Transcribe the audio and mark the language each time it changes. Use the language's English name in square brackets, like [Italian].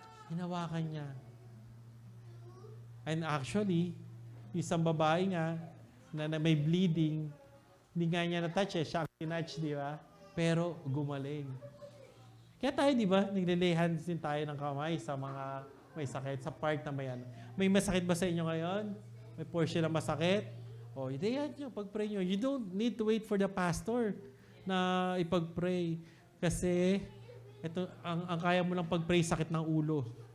[Filipino] Hinawakan niya. [English] And actually, [Filipino] yung isang babae nga, na may bleeding, hindi nga niya na-touch siya ang tinouch, di ba? Pero gumaling. Kaya tayo, di ba, nagle-lay hands din tayo ng kamay sa mga may sakit, sa part na may ano. May masakit ba sa inyo ngayon? May portion na masakit? O, hindi yan nyo, pag-pray nyo. [English] You don't need to wait for the pastor [Filipino] na ipag-pray. Kasi, ito, ang kaya mo lang pag-pray, sakit ng ulo.